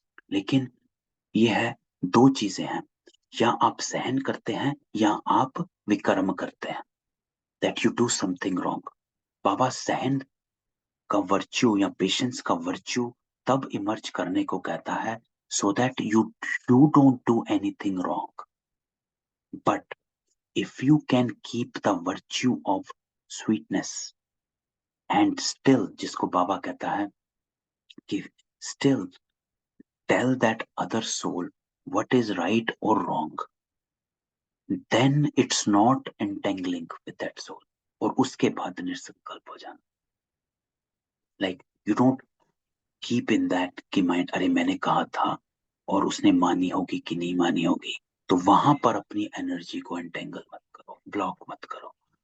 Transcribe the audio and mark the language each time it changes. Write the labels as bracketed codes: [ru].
[hi] लेकिन ये है, दो चीजें हैं, या आप सहन करते हैं या आप विकर्म करते हैं, [en] That you do something wrong. [hi] बाबा सहन का वर्च्यू या पेशेंस का वर्च्यू तब इमर्ज करने को कहता है, [en] So that you don't do anything wrong. But if you can keep the virtue of sweetness and still, [hi] जिसको बाबा कहता है कि [en] still tell that other soul what is right or wrong, then it's not entangling with that soul. [hi] और उसके बाद निसंकल्प हो जाना. [en] Like you don't keep in that [hi] कि माइंड, अरे मैंने कहा था और उसने मानी होगी कि नहीं मानी होगी. तो वहां पर अपनी एनर्जी को एंटेंगल मत करो, ब्लॉक मत करो.